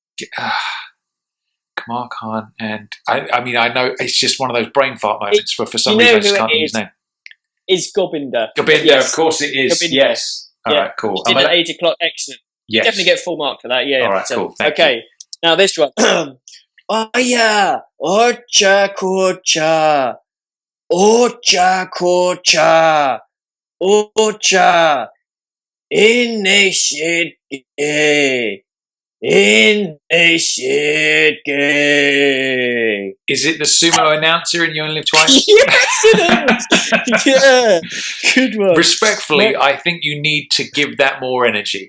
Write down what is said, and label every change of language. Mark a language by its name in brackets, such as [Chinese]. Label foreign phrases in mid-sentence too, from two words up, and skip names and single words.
[English] Kamal Khan, and I mean, I know it's just one of those brain fart moments where for some reason I just can't think his name. It's Gobinder. Gobinder, yes. Of course it is. Gobinder. Yes. All right, cool. Dinner, 8 o'clock, excellent. Yes. Definitely get full mark for that. Yeah. All right, cool. Thank you. Okay, now this one. Oya, ocha kocha, ocha kocha, ocha, initiate, initiate. Is it the sumo announcer in You Only Live Twice? Yes, it is. Yeah, good one. Respectfully, I think you need to give that more energy.